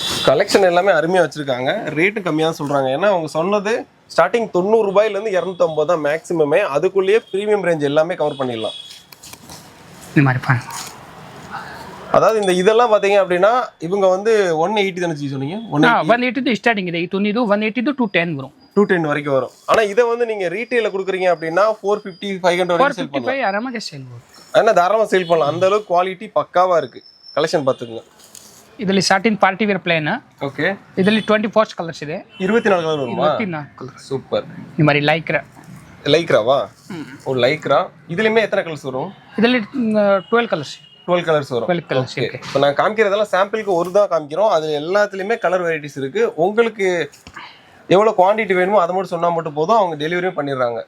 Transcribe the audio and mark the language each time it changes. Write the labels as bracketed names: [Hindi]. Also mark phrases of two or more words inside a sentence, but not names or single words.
[Tamil] கலெக்ஷன் எல்லாமே அருமையாக வச்சுருக்காங்க, ரேட்டு கம்மியாக சொல்கிறாங்க. ஏன்னா அவங்க சொன்னது ஸ்டார்டிங் 90 ரூபாயிலேருந்து 250 தான் மேக்ஸிமமே. அதுக்குள்ளேயே [English] premium range [Tamil] எல்லாமே கவர் பண்ணிடலாம். இந்த மாதிரி பாருங்க. அதாவது இந்த இதெல்லாம் பார்த்தீங்க அப்படின்னா இவங்க வந்து 180 தானே சொன்னீங்க? 180 ஸ்டார்டிங் [Kannada] ಇದೆ. ಇದು [Tamil] 180 to 210 வரும். 210 வரைக்கும் வரும். ஆனால் இதை வந்து நீங்கள் ரீட்டெயிலில் கொடுக்குறீங்க அப்படின்னா 450 500 வரைக்கும் சேல் பண்ணலாம். 455 ஆராமாக சேல் வரும். ஆனால் தாராளமாக சேல் பண்ணலாம். அந்த அளவுக்கு குவாலிட்டி பக்காவாக இருக்குது. கலெக்ஷன் பார்த்துக்குங்க. [Kannada] ಇದರಲ್ಲಿ [English] satin party wear plain. [Kannada] ಓಕೆ. ಇದರಲ್ಲಿ 24 ಕಲರ್ಸ್ ಇದೆ. [Tamil] 24 ಕಲರ್ வருமா? [Kannada] 24 ಕಲರ್. [Tamil] சூப்பர். இந்த மாதிரி லைக்ராவா? ஓ லைக்ரா. இதுலயுமே எத்தனை கலர்ஸ் வரும்? ಇದರಲ್ಲಿ 12 கலர்ஸ். 12 கலர்ஸ் வரும். 12 கலர்ஸ். ஓகே. இப்போ நான் காமிக்கிறதெல்லாம் சாம்பிளுக்கு ஒரு தான் காமிக்கிறோம். அது எல்லாத்துலயுமே [English] colour varieties [Tamil] இருக்கு. உங்களுக்கு எவ்வளவு குவாண்டிட்டி வேணுமோ அதை மட்டும் சொன்னா மட்டும் போதும், அவங்க டெலிவரியும் பண்ணிடுறாங்க.